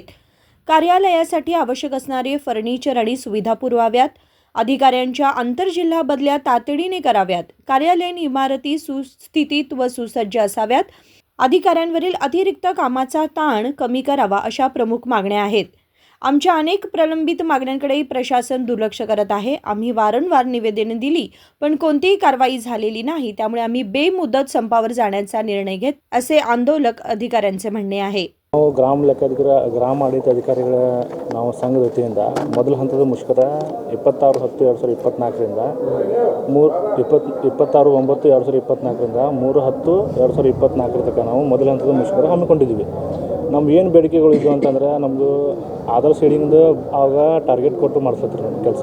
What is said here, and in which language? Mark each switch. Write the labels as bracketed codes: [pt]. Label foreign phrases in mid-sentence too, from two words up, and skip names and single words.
[mr] कार्यालयासाठी आवश्यक असणारे फर्निचर आणि सुविधा पुरवाव्यात, अधिकाऱ्यांच्या आंतरजिल्हा बदल्या तातडीने कराव्यात, कार्यालयीन इमारती सुस्थितीत व सुसज्ज असाव्यात, अधिकाऱ्यांवरील अतिरिक्त कामाचा ताण कमी करावा अशा प्रमुख मागण्या आहेत। आमच्या अनेक प्रलंबित मागण्यांकडे प्रशासन दुर्लक्ष करत आहे। आम्ही वारंवार निवेदने दिली पण कोणतीही कारवाई झालेली नाही, त्यामुळे आम्ही बेमुदत संपावर जाण्याचा निर्णय घेत असे आंदोलक अधिकाऱ्यांचे म्हणणे आहे। [kn] ನಾವು ಗ್ರಾಮ ಲೆಕ್ಕಾಧಿಕಾರಿ ಗ್ರಾಮ ಆಡಳಿತ ಅಧಿಕಾರಿಗಳ ನಾವು ಸಂಘದ ವತಿಯಿಂದ ಮೊದಲ ಹಂತದ ಮುಷ್ಕರ 26/10/2024ರಿಂದ 26/9/2024ರಿಂದ 3/10/2024 ತನಕ ನಾವು ಮೊದಲ ಹಂತದ ಮುಷ್ಕರ ಹಮ್ಮಿಕೊಂಡಿದ್ದೀವಿ। ನಮ್ಮ ಏನು ಬೇಡಿಕೆಗಳು ಇದ್ದು ಅಂತಂದ್ರೆ ನಮ್ಮದು ಆಧಾರ್ ಸೀಡಿಂಗ್ದು ಆಗ ಟಾರ್ಗೆಟ್ ಕೊಟ್ಟು ಮಾಡಿಸ್ತಾರೆ ನಮ್ಮ ಕೆಲಸ।